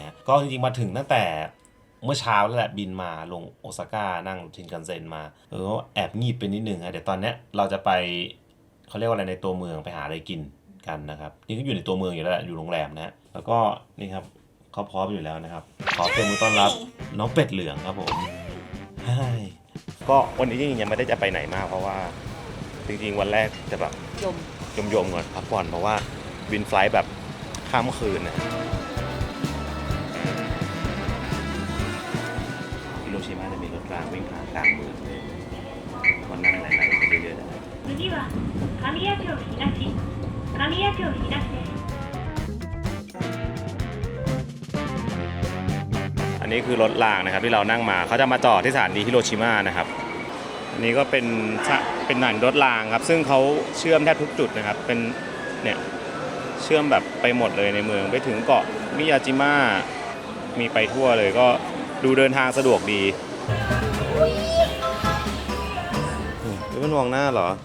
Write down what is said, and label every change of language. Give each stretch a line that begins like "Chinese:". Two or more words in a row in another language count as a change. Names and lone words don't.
Thai: ฮะก็จริงๆมาถึงตั้งแต่เมื่อเช้าแล้วแหละบินมาลงโอซาก้านั่งชินคันเซ็นมาแอบงีบไปนิดนึงฮะเดี๋ยวตอนนี้เราจะไปเขาเรียกว่าอะไรในตัวเมืองไปหาอะไรกินกันนะครับนี่ก็อยู่ในตัวเมืองอยู่แล้วแหละอยู่โรงแรมนะฮะแล้วก็นี่ครับเขาพร้อมอยู่แล้วนะครับขอเต็มมือต้อนรับน้องเป็ดเหลืองครับผมก็วันนี้จริงๆยังไม่ได้จะไปไหนมากเพราะว่าจริงๆวันแรกจะแบบยมก่อนพักผ่อนเพราะว่าบินไฟล์แบบข้ามคืนนะ ฮิโรชิมาจะมีรถรางวิ่งผ่านกลางเมืองวันนั่งไหลๆไปเรื่อยๆนะครับ
Japanese: 次は神谷町東神谷町東です
Thai: อันนี้คือรถรางนะครับที่เรานั่งมาเขาจะมาจอดที่สถานีฮิโรชิมานะครับอันนี้ก็เป็นหนังรถรางครับซึ่งเขาเชื่อมแทบทุกจุดนะครับเป็นเนี่ย เชื่อมแบบไปหมดเลยในเมืองไปถึงเกาะมิยาจิมะมีไปทั่วเลยก็ดูเดินทางสะดวกดีนี่มันมองหน้าเหรอ